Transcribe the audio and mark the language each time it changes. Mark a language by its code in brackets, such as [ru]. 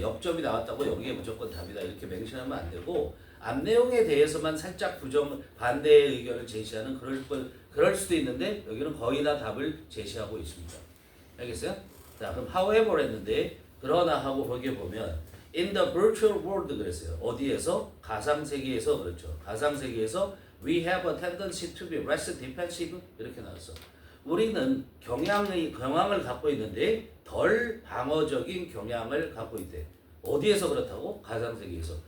[ko] 옆점이 나왔다고 여기에 무조건 답이다. 이렇게 맹신하면 안 되고 앞 내용에 대해서만 살짝 반대의 의견을 제시하는 그럴 수도 있는데 여기는 거의 다 답을 제시하고 있습니다. 알겠어요? 자, 그럼 however 했는데 그러나 하고 거기에 보면 [en] in the virtual world [ko] 그랬어요. 어디에서? 가상세계에서 그렇죠. 가상세계에서 [en] we have a tendency to be less defensive [ko] 이렇게 나왔어. 우리는 경향을 갖고 있는데 덜 방어적인 경향을 갖고 있대. 어디에서 그렇다고? 가상세계에서.